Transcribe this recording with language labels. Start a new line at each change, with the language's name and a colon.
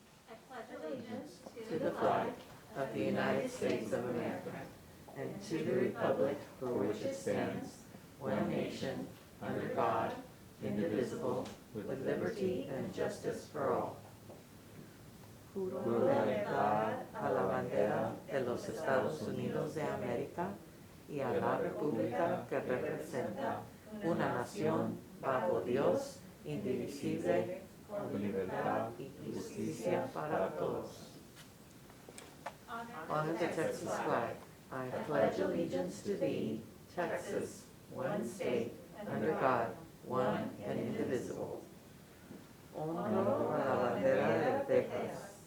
English: I pledge allegiance to the flag of the United States of America and to the republic for which it stands, one nation, under God, indivisible, with liberty and justice for all.
Spanish: Juro lealtad a la bandera de los Estados Unidos de América y a la república que representa una nación bajo Dios, indivisible, con libertad y justicia para todos.
English: Honor the Texas flag. I pledge allegiance to thee, Texas, one state, under God, one and indivisible.
Spanish: Honro a la bandera de Texas.